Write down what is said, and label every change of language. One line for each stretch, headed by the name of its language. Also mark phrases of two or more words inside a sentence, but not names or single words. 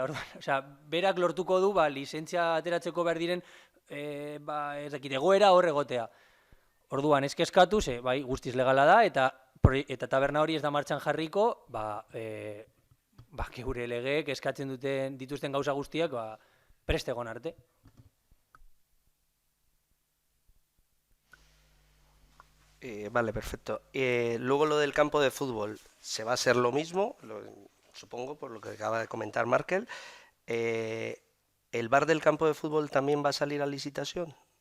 Basque: Osea, berak lortuko du, ba, lizentzia ateratzeko behar diren, ba, ez dakit, egoera hor egotea. Orduan, ez kezkatu, bai, guztiz legala da, eta taberna hori ez da martxan jarriko, ba, geure legeek eskatzen dituzten gauza guztiak prest egon arte.
Spanish: Vale, perfecto. Luego lo del campo de fútbol, se va a hacer lo mismo, supongo, por lo que acaba de comentar Markel. ¿El bar del campo de fútbol también va a salir a licitación?